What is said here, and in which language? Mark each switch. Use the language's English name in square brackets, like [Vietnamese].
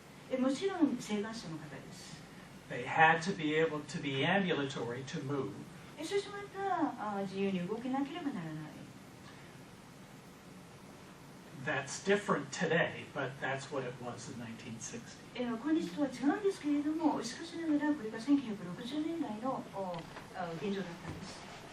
[Japanese] た。もちろん請願者の方です。 [English] They had to be able to be ambulatory to move. [Japanese] そしてまた自由に動けなければならない。 [English] That's different today, but that's what it was in 1960. [Japanese] 今日とは違うんですけれども、しかしながらこれが1960年代の現状だったんです。